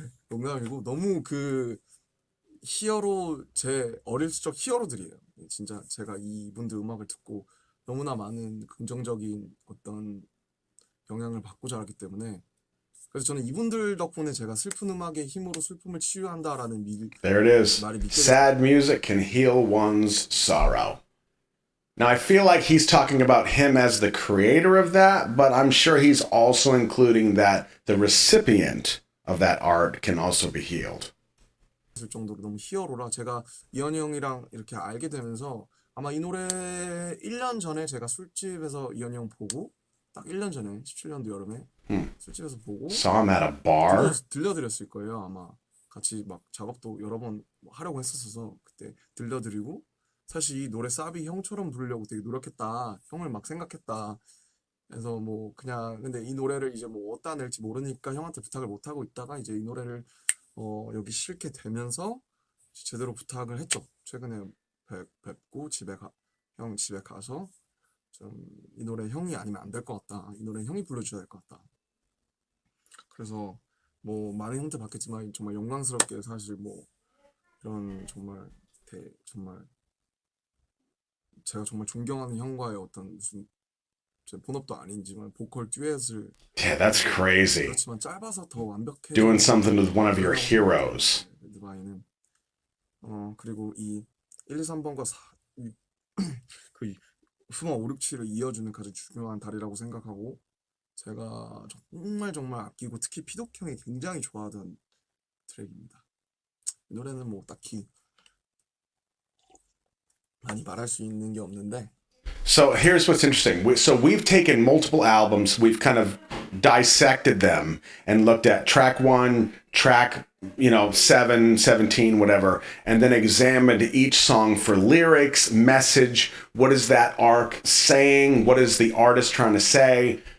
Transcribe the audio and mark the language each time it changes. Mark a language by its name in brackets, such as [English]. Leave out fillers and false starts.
[Korean] 농담이고 너무 그 히어로 제 어릴 적 히어로들이에요. 진짜 제가 이분들 음악을 듣고 너무나 많은 긍정적인 어떤 영향을 받고 자랐기 때문에 그래서 저는 이분들 덕분에 제가 슬픈 음악의 힘으로 슬픔을 치유한다라는 [English] There it is. [Korean] 말이 믿게 [English] Sad music can heal one's sorrow. Now, I feel like he's talking about him as the creator of that, but I'm sure he's also including that the recipient of that art can also be healed. [Korean] 됐을 정도로 너무 히어로라 제가 이현이 형이랑 이렇게 알게 되면서 아마 이 노래 1년 전에 제가 술집에서 이현이 형 보고 딱 1년 전에 17년도 여름에 술집에서 보고 [English] Saw him at a bar. [Korean] 들려드렸을 거예요. 아마 같이 막 작업도 여러 번 하려고 했었어서 그때 들려드리고 사실 이 노래 사비 형처럼 부르려고 되게 노력했다. 형을 막 생각했다. 그래서 뭐 그냥 근데 이 노래를 이제 뭐 어디다 낼지 모르니까 형한테 부탁을 못 하고 있다가 이제 이 노래를 여기 실게 되면서 제대로 부탁을 했죠. 최근에 뵙고 형 집에 가서 좀 이 노래 형이 아니면 안 될 것 같다. 이 노래 형이 불러줘야 될 것 같다. 그래서 뭐 많은 형태 받겠지만 정말 영광스럽게 사실 뭐 이런 정말 제가 정말 존경하는 형과의 어떤 무슨 제 본업도 아니지만 보컬 듀엣을 [English] Yeah, that's crazy. [Korean] 그렇지만 짧아서 더 완벽해. [English] Doing something with one of your heroes. [Korean] 배드바이는 그리고 이 1, 2, 3번과 그 후마 5, 6, 7을 이어주는 가장 중요한 다리라고 생각하고 제가 정말 아끼고 특히 피독 형이 굉장히 좋아하던 트랙입니다. 이 노래는 뭐 딱히 많이 말할 수 있는 게 없는데 [English] So here's what's interesting. So we've taken multiple albums. We've kind of dissected them and looked at track 1, track 7, 17, whatever, and then examined each song for lyrics, message, what is that arc saying, what is the artist trying to say.